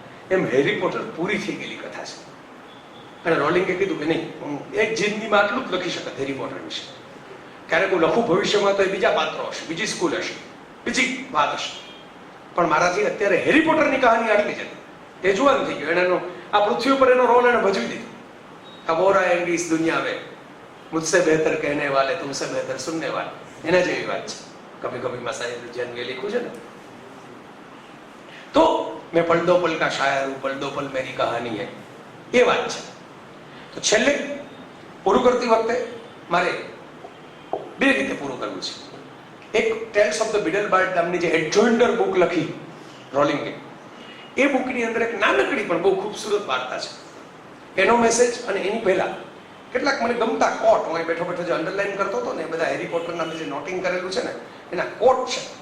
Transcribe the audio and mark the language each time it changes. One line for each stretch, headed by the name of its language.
Gujarati: એમ Harry Potter પૂરી થઈ ગયેલી કથા છે. અને રોલિંગે કીધું કે નહીં, હું એક જિંદગીમાં આટલું જ લખી શકત હેરી પોટર વિશે. ક્યારેક હું લખું ભવિષ્યમાં તો એ બીજા પાત્રો હશે, બીજી સ્કૂલ હશે, બીજી વાત હશે, પણ મારાથી અત્યારે હેરી પોટરની કહાની આટલી જ હતી. એ જુવાન થઈ ગયો, એનો આ પૃથ્વી ઉપર એનો રોલ એને ભજવી દીધો.
Hindi: अब हो रहा है इस दुनिया में, मुझसे बेहतर कहने वाले, तुमसे बेहतर सुनने वाले.
Gujarati: एना जेवी વાત છે.
Hindi: कभी कभी मैं शायद जन्म लिखूं
Gujarati: છે ને, તો
Hindi: मैं पल दो पल का शायर हूं, पल दो पल मेरी कहानी है,
Gujarati: એ વાત છે. તો છેલ્લે પૂરું કરતી વખતે મારે બે રીતે પૂરું કરવું છે. એક ટેલ્સ ઓફ ધ બિડલબાર્ડ નામની જે એડજોઇન્ડર બુક લખી રોલિંગે, એ બુકની અંદર એક નાનકડી પણ બહુ ખૂબસૂરત વાર્તા છે. એનો મેસેજ અને એની પહેલા કેટલાક મને ગમતા કોટ, હું બેઠો બેઠો જે અંડરલાઈન કરતો હતો ને, એ બધા હેરી પોટરના જે નોટિંગ કરેલું છે ને એના કોટ છે.